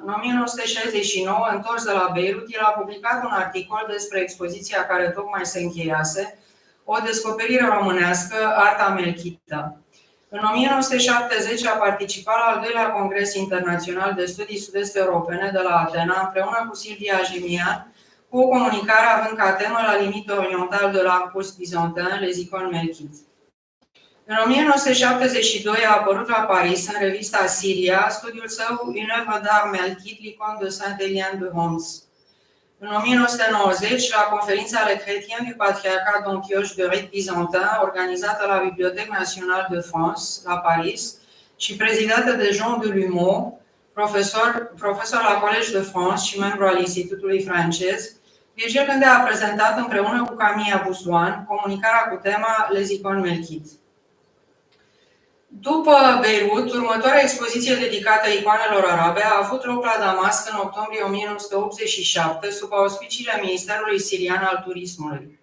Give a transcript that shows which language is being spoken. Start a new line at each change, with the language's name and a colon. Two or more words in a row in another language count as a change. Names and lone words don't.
Romanian: În 1969, întors de la Beirut, el a publicat un articol despre expoziția care tocmai se încheiase, o descoperire românească, arta melchită. În 1970 a participat la al doilea Congres Internațional de Studii Sud-Est Europene de la Atena, împreună cu Silvia Gimian, cu o comunicare având ca temă La limite orientale de l'art post-byzantin, les icônes melchites. În 1972 a apărut la Paris, în revista Siria, studiul său Une œuvre d'art melkite, l'icône de Saint-Éliane de Homs. În 1990, la conferința Les Chrétiens du Patriarcat d'Antioche de Rite Byzantin, organizată la Bibliothèque Nationale de France, la Paris, și prezidată de Jean Delumeau, profesor la Collège de France și membru al Institutului francez, Virgil Cândea a prezentat împreună cu Camilla Busloan comunicarea cu tema Les icônes melchites. După Beirut, următoarea expoziție dedicată icoanelor arabe a avut loc la Damasc în octombrie 1987, sub auspiciile Ministerului Sirian al Turismului.